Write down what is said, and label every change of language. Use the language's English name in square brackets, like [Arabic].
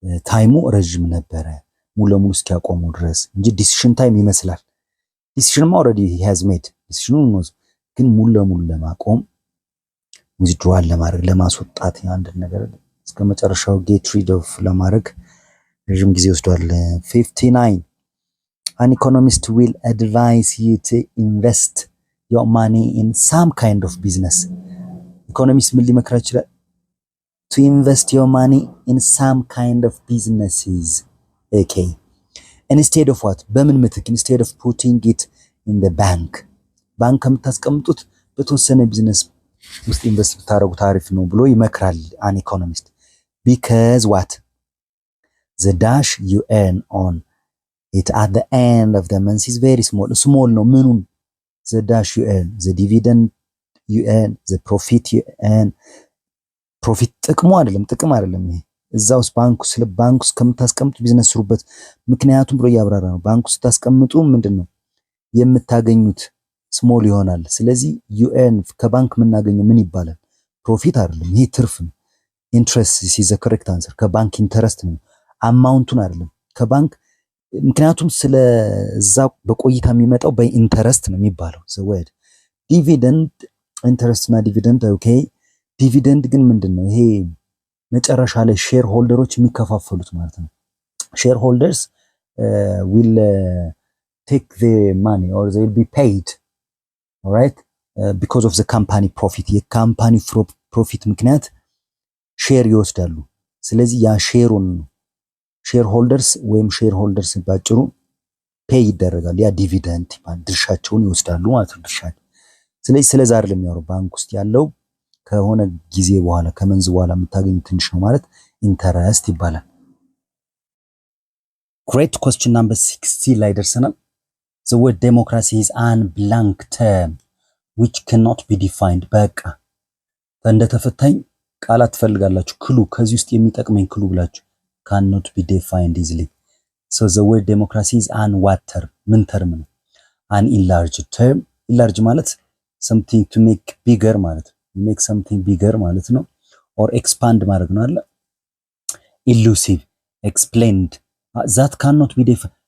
[Amharic] ታይሙ ረጅም ነበረ ሙሉ ለሙሉ እስኪያቆመው ድረስ እንጂ ዲሲሽን ታይም ይመስላል። ዲሲሽንማ [English] already he has made [Amharic] ዲሲሽኑን ነው ግን ሙሉ ለሙሉ ለማቆም withdrawal ለማድረግ ለማስወጣት አንድ ነገር እስከ መጨረሻው [English] get rid of [Amharic] ለማድረግ ረጅም ጊዜ ወስዷል። 59 [English] an economist will advise you to invest your money in some kind of business. [Amharic] ኢኮኖሚስት ምን ሊመክራ ይችላል? [English] to invest your money in some kind of businesses. Okay. instead of what? [Amharic] በምን ምትክ? [English] instead of putting it in the bank. [Amharic] ባንክ ከምታስቀምጡት በተወሰነ ቢዝነስ ውስጥ ኢንቨስት ብታረጉ ታሪፍ ነው ብሎ ይመክራል [English] an economist. because what? the dash you earn on it at the end of the month is very small [Amharic] ነው ምኑን? [English] the dash you earn, the dividend you earn, the profit you earn. [Amharic] ፕሮፊት ጥቅሙ አይደለም ይሄ እዛውስ ባንኩ ስለ ባንኩ ከምታስቀምጡ ቢዝነስ ስሩበት ምክንያቱም ብሎ ያብራራ ነው። ባንኩ ስታስቀምጡ ምንድነው የምታገኙት ስሞል ይሆናል። ስለዚህ [English] you earn [Amharic] ከባንክ የምናገኘው ምን ይባላል? ፕሮፊት አይደለም ይሄ ትርፍ ነው። ኢንትረስት [English] is the correct answer። [Amharic] ከባንክ ኢንተረስት ነው አማውንቱን አይደለም ከባንክ ምክንያቱም ስለ እዛ በቆይታ የሚመጣው በኢንተረስት ነው የሚባለው። [English] the word dividend [Amharic] ኢንተረስት እና ዲቪደንድ ኦኬ። ዲቪደንድ ግን ምንድነው? ይሄ መጨረሻ ላይ ሼር ሆልደሮች የሚከፋፈሉት ማለት ነው። [English] ሼር ሆልደርስ will take the money or they will be paid, all right, because of the company profit. [Amharic] የካምፓኒ ፕሮፊት ምክንያት ሼር ይወስዳሉ። ስለዚህ ያ ሼሩን ሼር ሆልደርስ ወይም ሼር ሆልደርስ ባጭሩ ፔይ ይደረጋል። ያ ዲቪደንድ ድርሻቸውን ይወስዳሉ ማለት ነው። ድርሻቸው ስለዚህ ስለዛ አይደለም የሚያወራው። ባንክ ውስጥ ያለው ከሆነ ጊዜ በኋላ ከመንዝ በኋላ የምታገኙት ትንሽ ነው ማለት ኢንተረስት ይባላል። [English] great question number 60 [Amharic] ላይ ደርሰናል። [English] the word democracy is an blank term which cannot be defined። [Amharic] በቃ እንደተፈታኝ ቃላት ትፈልጋላችሁ። ክሉ ከዚህ ውስጥ የሚጠቅመኝ ክሉ ብላችሁ [English] cannot be defined easily. so the word democracy is an what term? [Amharic] ምን ተርም ነው? [English] an enlarged term። enlarge ማለት something to make bigger [Amharic] ማለት ነው። [English] make something bigger ማለት ነው። or expand [Amharic] ማድረግ ነው አይደል? [English] elusive, explained, that cannot be defined.